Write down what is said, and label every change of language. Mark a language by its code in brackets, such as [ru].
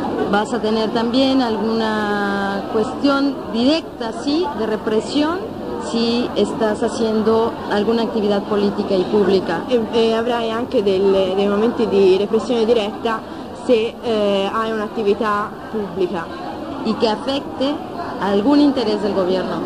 [es] Vas a tener también alguna cuestión directa, sí, de represión. Si estás haciendo alguna actividad política y pública. [it] E avrai anche dei momenti di repressione diretta se hai un'attività pubblica. [es] y que afecte algún interés del gobierno.